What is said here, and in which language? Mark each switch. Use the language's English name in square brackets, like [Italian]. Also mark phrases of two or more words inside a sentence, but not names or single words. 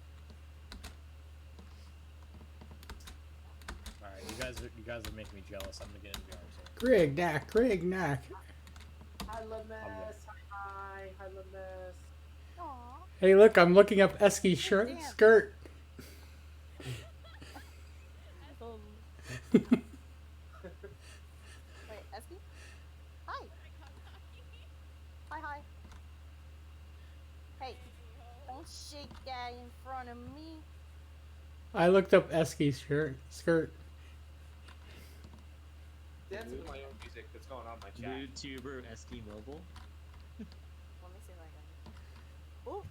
[English] Alright, you guys are making me jealous. I'm gonna get in VR soon. Greg, knack, Greg, knack. Hi, Lemes. Hi, Lemes. Aww. Hey, look, I'm looking up Esky's shirt, Damn. skirt. Wait, Esky? Hi. Hi. Hey, don't shake that in front of me. I looked up Esky's shirt, skirt. Dancing to my own music that's going on my chat. YouTuber Esky Mobile. Let me see if I can. Ooh,